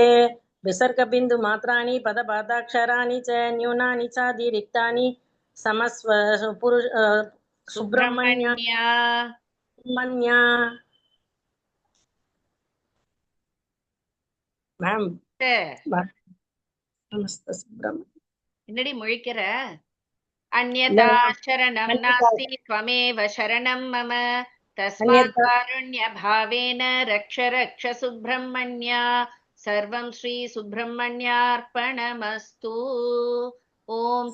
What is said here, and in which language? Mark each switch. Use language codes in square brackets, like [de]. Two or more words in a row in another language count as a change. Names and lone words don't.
[sa] विसर्गबिन्दुमात्राणि पदपादाक्षराणि च न्यूनानि चातिरिक्तानि समस्व सुब्रह्मण्य मैम समस्त सुब्रह्मण्य [ta] என்னடி முழிக்கிற? இல்ல [sa] அந்யதா ma'am. சரணம் அன்யதா नास्ति त्वमेव शरणं मम तस्मात् அன்யதா कारुण्य भावेन रक्ष रक्ष सुब्रह्मण्य सर्वं श्री सुब्रह्मण्यार्पणमस्तु. ஓம்